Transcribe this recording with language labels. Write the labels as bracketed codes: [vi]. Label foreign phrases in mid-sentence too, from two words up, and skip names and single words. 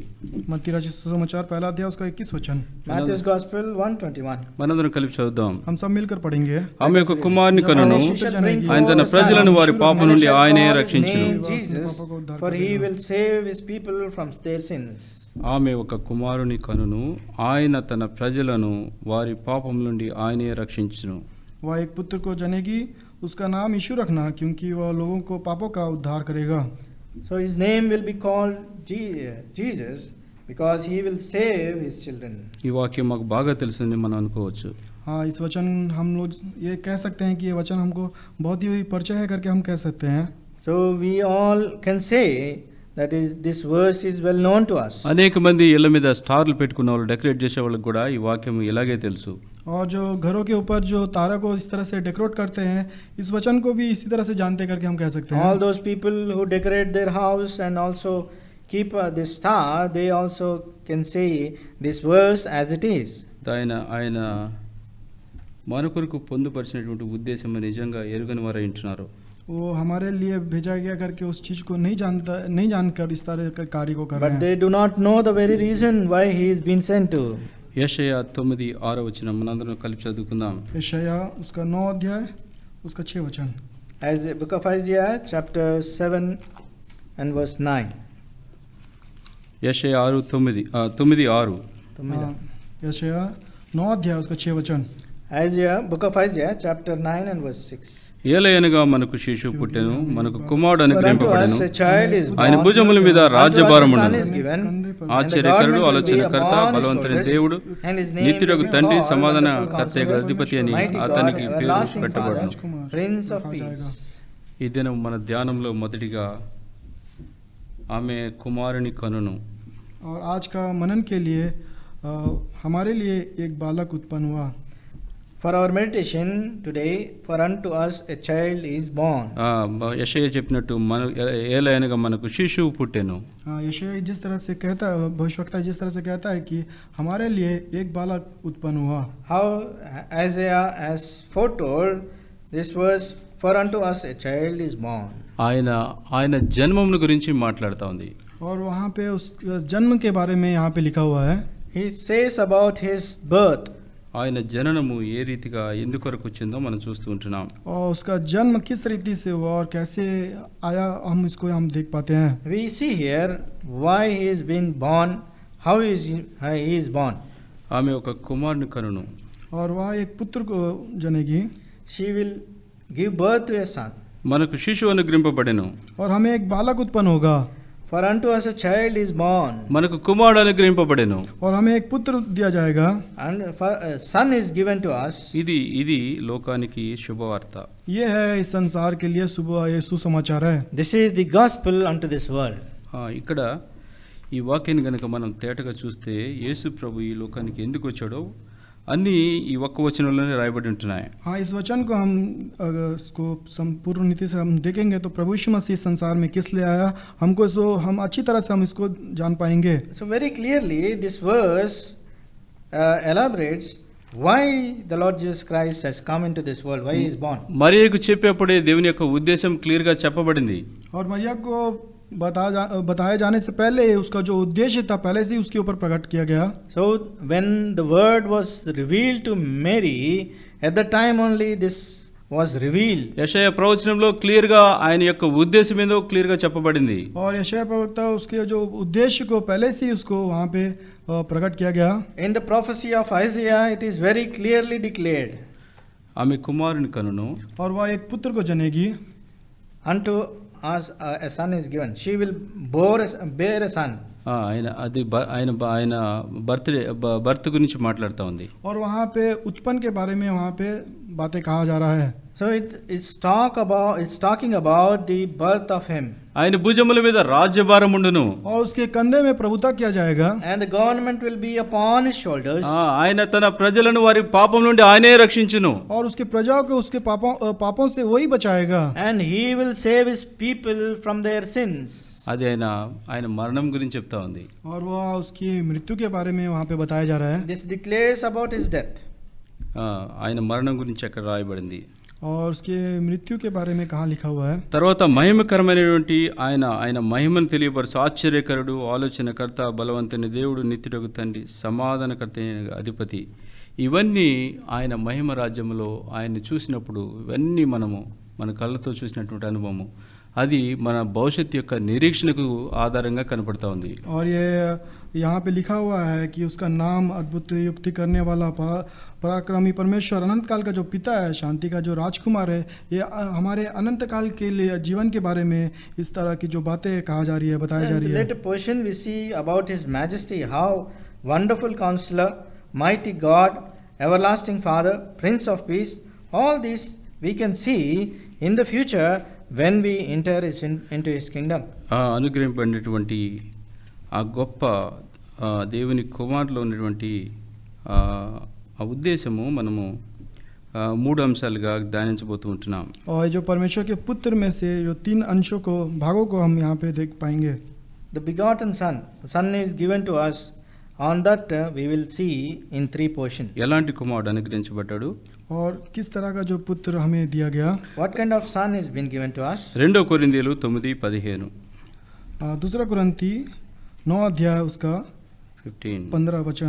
[hi] मत्ती रचित सुसमाचार पहला अध्याय उसका 21 वचन. [en] Matthew's Gospel 1:21. [te] మనందరం కలిపి చదువుదాం. [hi] हम सब मिलकर पढ़ेंगे. [te] ఆమె యొక్క కుమారుని కనును ఆయన తన ప్రజలను వారి పాపం నుండి ఆయనే రక్షించును. [en] Jesus, for he will save his people from their sins. [te] ఆమె ఒక కుమారుని కనును ఆయన తన ప్రజలను వారి పాపం నుండి ఆయనే రక్షించును. [hi] वह एक पुत्र को जनेगी, उसका नाम यीशु रखना क्योंकि वह लोगों को पापों का उद्धार करेगा. [en] So his name will be called Jesus because he will save his children. [te] ఈ వాక్యం మాకు బాగా తెలుసని మనం అనుకోవచ్చు. [hi] हाँ, इस वचन हम लोग ये कह सकते हैं कि ये वचन हमको बहुत ही परिचय है करके हम कह सकते हैं. [en] So we all can say that this verse is well known to us. [te] అనేక మంది ఇళ్ల మీద స్టార్లు పెట్టుకున్న వాళ్ళు, డెకరేట్ చేసే వాళ్ళకి కూడా ఈ వాక్యం ఇలాగే తెలుసు. [hi] और जो घरों के ऊपर जो तारा को इस तरह से डेकोरेट करते हैं, इस वचन को भी इसी तरह से जानते करके हम कह सकते हैं. [en] All those people who decorate their house and also keep this star, they also can say this verse as it is. [te] ఆయన మన కొరకు పొందుపరిచినటువంటి ఉద్దేశం నిజంగా ఎరుగని వారు ఉంటున్నారు. [hi] वो हमारे लिए भेजा गया करके उस चीज को नहीं जानकर इस तरह के कार्य को कर रहे [en] But [hi] हैं. [en] they do not know the very reason why he is being sent to. [te] యెషయా 9:6 మనందరం కలిపి చదువుకుందాం. [hi] यशायाह उसका 9 अध्याय उसका 6 वचन. [en] As the book of Isaiah chapter 7 and verse 9. [te] యెషయా 9:6 [hi] हाँ, यशायाह 9 अध्याय उसका 6 वचन. [en] Isaiah, book of Isaiah chapter 9 and verse 6. [te] ఏలయనగా మనకు శిశువు పుట్టెను, మనకు కుమారుడు [en] For unto [te] అనుగ్రహింపబడెను, [en] us a child is born, [te] ఆయన భుజముల మీద [en] unto us a [te] రాజ్యభారం [en] son [te] ఉండెను. [en] is given, and the [te] ఆశ్చర్యకరుడు, [en] government will be [te] ఆలోచనకర్త, [en] upon his [te] బలవంతుడైన [en] shoulders, [te] దేవుడు, [en] and his name [te] నిత్యుడగు [en] will be [te] తండ్రి, [en] called [te] సమాధాన [en] Wonderful [te] కర్తయ్య [en] Counselor, [te] అధిపతి అని [en] Mighty God, [te] అతనికి పేరు [en] Everlasting [te] పెట్టబడును. [en] Father, Prince of Peace. [te] ఈ దినం మన ధ్యానంలో మొదటిగా ఆమె కుమారుని కనును. [hi] और आज का मनन के लिए हमारे लिए एक बालक उत्पन्न हुआ. [en] For our meditation today, for unto us a child is born. [te] యెషయా చెప్పినట్టు ఏలయనగా మనకు శిశువు పుట్టెను. [hi] यशायाह जिस तरह से कहता है, भविष्यवक्ता जिस तरह से कहता है कि हमारे लिए एक बालक उत्पन्न हुआ. [en] How Isaiah has foretold this verse, for unto us a child is born. [te] ఆయన జన్మమును గురించి మాట్లాడుతూ ఉంది. [hi] और वहाँ पे उस जन्म के बारे में यहाँ पे लिखा हुआ है. [en] He says about his birth. [te] ఆయన జననము ఏ రీతిగా ఎందుకొరకు వచ్చిందో మనం చూస్తూ ఉంటున్నాం. [hi] और उसका जन्म किस रीति से हुआ और कैसे आया, हम देख पाते हैं. [en] We see here why he is being born, how he is born. [te] ఆమె ఒక కుమారుని కనును. [hi] और वह एक पुत्र को जनेगी. [en] She will give birth to a son. [te] మనకు శిశువు అనుగ్రహింపబడెను. [hi] और हमें एक बालक उत्पन्न होगा. [en] For unto us a child is born. [te] మనకు కుమారుడు అనుగ్రహింపబడెను. [hi] और हमें एक पुत्र दिया जाएगा. [en] And for a son is given to us. [te] ఇది లోకానికి శుభవార్త. [hi] ये है इस संसार के लिए ये सुसमाचार है. [en] This is the gospel unto this world. [te] ఇక్కడ ఈ వాక్యాన్ని గనుక మనం తేటగా చూస్తే యేసు ప్రభు ఈ లోకానికి ఎందుకు వచ్చాడో అన్నీ ఈ ఒక్క వచనంలోనే రాయబడి ఉంటున్నాయి. [hi] हाँ, इस वचन को हम अगर इसको संपूर्ण नीति से हम देखेंगे तो प्रभु यीशु मसीह संसार में किस लिए आया, हमको इसको हम अच्छी तरह से हम इसको जान पाएंगे. [en] So very clearly this verse elaborates why the Lord Jesus Christ has come into this world, why he is born. [te] మరియకు చెప్పేప్పుడే దేవుని యొక్క ఉద్దేశం క్లియర్గా చెప్పబడింది. [hi] और मरिया को बताए जाने से पहले उसका जो उद्देश्य था पहले से ही उसके ऊपर प्रकट किया गया. [en] So when the word was revealed to Mary, at the time only this was revealed. [te] యెషయా ప్రవచనంలో క్లియర్గా ఆయన యొక్క ఉద్దేశం ఏందో క్లియర్గా చెప్పబడింది. [hi] और यशायाह प्रवक्ता उसके जो उद्देश्य को पहले से ही उसको वहाँ पे प्रकट किया गया. [en] In the prophecy of Isaiah it is very clearly declared. [te] ఆమె కుమారుని కనును. [hi] और वह एक पुत्र को जनेगी. [en] Unto us a son is given. She will bear a son. [te] ఆయన భర్త గురించి మాట్లాడుతూ ఉంది. [hi] और वहाँ पे उत्पन्न के बारे में वहाँ पे बातें कहा जा रहा है. [en] So it's talking about the birth of him. [te] ఆయన భుజముల మీద రాజ్యభారం ఉండును. [hi] और उसके कंधे में प्रभुता किया जाएगा. [en] And the government will be upon his shoulders. [te] ఆయన తన ప్రజలను వారి పాపం నుండి ఆయనే రక్షించును. [hi] और उसके प्रजाओं को उसके पापों से वही बचाएगा. [en] And he will save his people from their sins. [te] అది ఆయన మరణం గురించి చెప్తా ఉంది. [hi] और वह उसकी मृत्यु के बारे में वहाँ पे बताया जा रहा है. [en] This declares about his death. [te] ఆయన మరణం గురించి అక్కడ రాయబడింది. [hi] और उसके मृत्यु के बारे में कहाँ लिखा हुआ है. [te] తర్వాత మహిమకరమైనటువంటి ఆయన మహిమను తెలియపరచు ఆశ్చర్యకరుడు, ఆలోచనకర్త, బలవంతుని దేవుడు, నిత్యుడగు తండ్రి, సమాధానకర్త అధిపతి, ఇవన్నీ ఆయన మహిమ రాజ్యంలో ఆయన్ని చూసినప్పుడు ఇవన్నీ మన కళ్ళతో చూసినటువంటి అనుభవము అది మన భవిష్యత్తు యొక్క నిరీక్షణకు ఆధారంగా కనపడతా ఉంది. [hi] और ये यहाँ पे लिखा हुआ है कि उसका नाम अद्भुत युक्ति करने वाला, पराक्रमी परमेश्वर, अनंत काल का जो पिता है, शांति का जो राजकुमार है, ये हमारे अनंत काल के लिए जीवन के बारे में इस तरह की जो बातें कहा जा रही है, बताई जा रही है. [en] Later portion we see about his majesty, how wonderful counselor, mighty God, everlasting Father, Prince of Peace. All these we can see in the future when we enter into his kingdom. [te] అనుగ్రహింపబడినటువంటి ఆ గొప్ప దేవుని కుమారులో ఉన్నటువంటి ఆ ఉద్దేశము మనము మూడు అంశాలుగా ధ్యానించబోతూ ఉంటున్నాం. [hi] और जो परमेश्वर के पुत्र में से जो 3 अंशों को, भागों को हम यहाँ पे देख पाएंगे. [en] The begotten son is given to us. On that we will see in 3 portions. [te] ఎలాంటి కుమారుడు అనుగ్రహించబడ్డాడు, [hi] और किस तरह का जो पुत्र हमें दिया गया. [en] What kind of son is been given to us? [te] 2 కొరింథీయులు 9:15. [hi] दूसरा कुरिन्ती 9 अध्याय उसका 15 वचन.